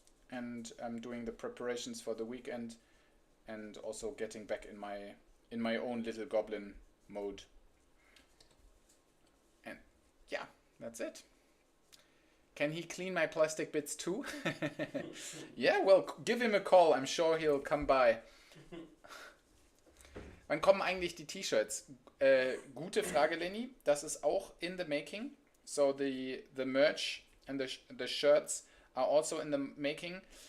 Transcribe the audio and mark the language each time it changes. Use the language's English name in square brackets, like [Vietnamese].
[English] And I'm doing the preparations for the weekend. And also getting back in my own little goblin mode. And yeah, that's it. Can he clean my plastic bits too? Yeah, well, give him a call. I'm sure he'll come by. [German] Wann kommen eigentlich die T-Shirts? Gute Frage, Lenny. Das ist auch [English] in the making. So the merch and the shirts are also in the making.